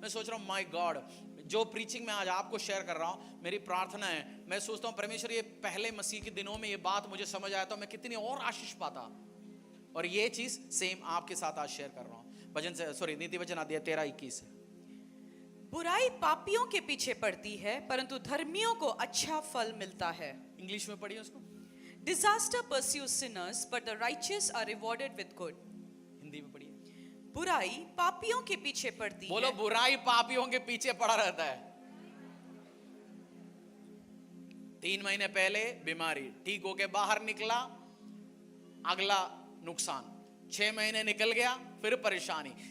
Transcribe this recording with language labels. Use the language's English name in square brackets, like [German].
[Hindi] मैं सोच रहा हूं माय गॉड, जो प्रीचिंग मैं आज आपको शेयर कर रहा हूं, मेरी प्रार्थना है, मैं सोचता हूं परमेश्वर ये पहले मसीह के दिनों में ये बात मुझे समझ आया तो मैं कितनी और आशीष पाता। और ये चीज सेम आपके साथ आज शेयर कर रहा हूं। नीति वचन अध्याय 13-21। बुराई पापियों के पीछे पड़ती है परंतु धर्मियों को अच्छा फल मिलता है। इंग्लिश में पढ़िए उसको। [English] Disaster pursues sinners, but the righteous are rewarded with good. [Hindi] Hindi में पढ़िए। बुराई पापियों के पीछे पड़ती बोलो, है। बुराई पापियों के पीछे पड़ा रहता है। 3 महीने पहले बीमारी, ठीक होके बाहर निकला, अगला नुकसान, 6 महीने निकल गया, फिर परेशानी।